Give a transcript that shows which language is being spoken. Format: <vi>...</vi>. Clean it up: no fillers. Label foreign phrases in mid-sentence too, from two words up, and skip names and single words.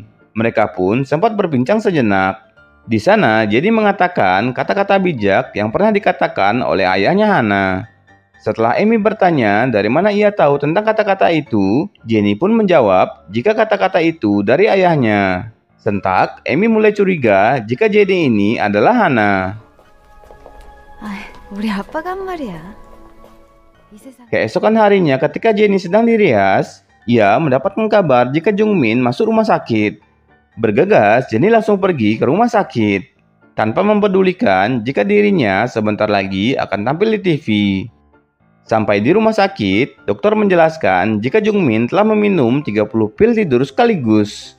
<id>Mereka pun sempat berbincang sejenak. Di sana, Jennie mengatakan kata-kata bijak yang pernah dikatakan oleh ayahnya Hana. Setelah Amy bertanya dari mana ia tahu tentang kata-kata itu, Jennie pun menjawab jika kata-kata itu dari ayahnya. Sentak, Amy mulai curiga jika Jennie ini adalah Hana.</id> <ko>우리 아빠가 한 말이야.</ko> <id>Keesokan harinya ketika Jennie sedang dirias, ia mendapatkan kabar jika Jungmin masuk rumah sakit. Bergegas, Jennie langsung pergi ke rumah sakit, tanpa mempedulikan jika dirinya sebentar lagi akan tampil di TV. Sampai di rumah sakit, dokter menjelaskan jika Jungmin telah meminum 30 pil tidur sekaligus.</id>